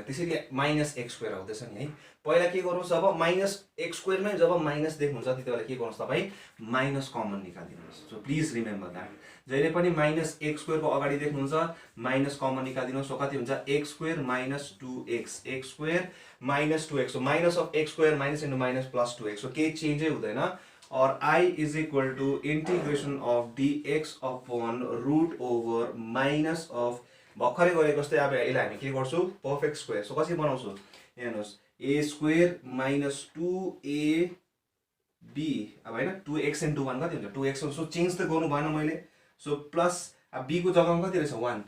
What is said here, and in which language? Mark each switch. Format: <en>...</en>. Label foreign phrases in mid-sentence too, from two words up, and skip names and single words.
<ne>त्यसैले</ne> <en>minus x square</en> <ne>आउँदैछ नि है। पहिला के गर्नुहोस्, जब</ne> <en>minus x</en> <ne>स्क्वायरमै जब माइनस देख्नुहुन्छ त्यति बेला के गर्नुहोस्, तपाईँ</ne> <en>minus common</en> <ne>निकालिदिनुहोस्।</ne> <en>so please remember that,</en> <ne>जहिले पनि</ne> <en>minus x</en> <ne>स्क्वायरको अगाडि देख्नुहुन्छ</ne> <en>minus common</en> <ne>निकालिदिनुहोस्। सो कति हुन्छ,</ne> <en>x square minus 2x, x square minus 2x. so minus of x square minus into minus plus 2x.</en> <ne>सो केही चेन्जै हुँदैन। और</ne> <en>I is equal to integration of dx upon root over minus of</en> <ne>भर्खरै गरेको जस्तै अब यसलाई हामी के गर्छौँ,</ne> <en>perfect square.</en> <ne>सो कसरी बनाउँछौँ, यहाँ हेर्नुहोस्,</ne> <en>a square minus 2ab,</en> <ne>अब होइन</ne> <en>2x into 1</en> <ne>कति हुन्छ, 2x। सो चेन्ज त गर्नु भएन मैले।</ne> <en>so plus</en> <ne>अब b को जग्गामा कति रहेछ, 1।</ne>